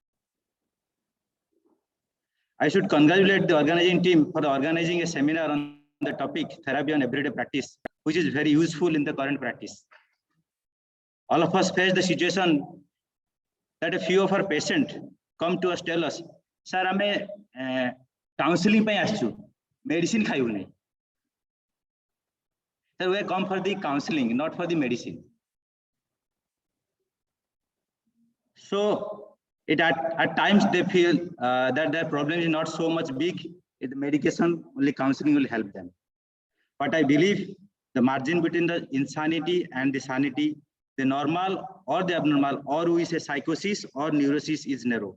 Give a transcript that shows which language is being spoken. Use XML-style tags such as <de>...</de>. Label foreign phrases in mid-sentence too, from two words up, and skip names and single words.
<en>I should congratulate the organizing team for organizing a seminar on the topic therapy on everyday practice, which is very useful in the current practice. All of us face the situation that a few of our patients come to us, tell us, sir, I'm counseling</en> <or>ପାଇଁ ଆସିଛୁ,</or> <en>medicine ଖାଇବୁନି. So we come for the counseling, not for the medicine. So at times they feel that their problem is not so much big. The medication, only counseling will help them. But I believe the margin between the insanity and the sanity, the normal or the abnormal, or we say psychosis or neurosis, is narrow.</en>